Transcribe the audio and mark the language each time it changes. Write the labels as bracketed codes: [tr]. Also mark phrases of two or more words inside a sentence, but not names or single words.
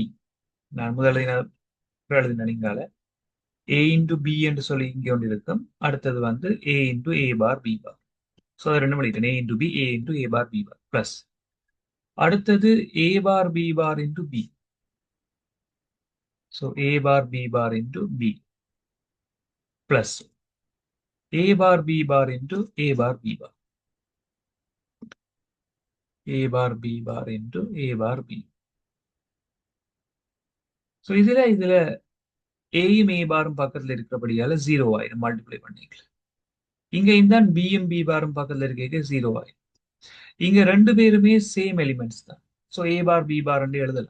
[ta] நான் எழுதின நீங்கால [en] A into B [ta] என்று சொல்லி இங்கே ஒன்று இருக்கும். அடுத்தது வந்து [en] A into A bar B bar. ஸோ [ta] அது ரெண்டு பண்ணிட்டேன், [en] A into B, A into A bar B bar plus, அடுத்தது A bar B bar into B. So A bar B bar into B plus a bar b bar into a bar b bar, a bar b bar into a bar b. [ta] ஸோ இதுல ஏயும் ஏ பாரும் பக்கத்துல இருக்கிறபடியால 0 ஆயிரும், மல்டிப்ளை பண்ணிக்கலாம். இங்க இந்த பியும் பி பாரும் பக்கத்துல இருக்க 0 ஆயிரும். இங்க ரெண்டு பேருமே [en] same elements [ta] தான். ஸோ [en] A bar B bar [ta] எழுதலாம்.